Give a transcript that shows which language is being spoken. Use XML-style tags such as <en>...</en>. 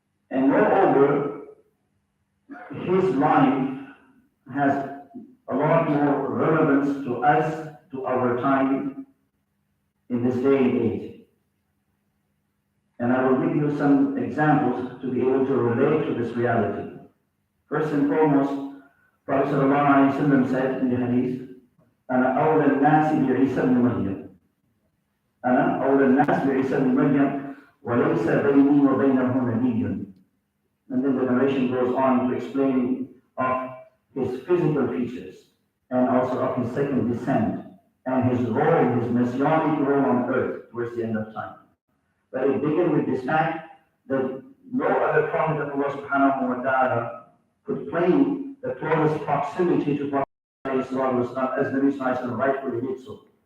<en>And moreover, his life has a lot more relevance to us, to our time in this day and age. And I will give you some examples to be able to relate to this reality. First and foremost, Prophet ﷺ said in the hadith,</en> <ar>أَنَا أَوْلَى النَّاسِ بِعِيسَى</ar> <en>ibn Maryam.</en> <ar>أنا أولى الناس بعيسى ابن مريم وليس بيني وبينه نبي.</ar> <en>And then the narration goes on to explain of his physical features and also of his second descent and his role, his messianic role on earth towards the end of time. But it began with this fact that no other prophet of Allah subhanahu wa ta'ala could claim the closest proximity to Prophet as the Nabi Sallallahu rightfully did so.</en>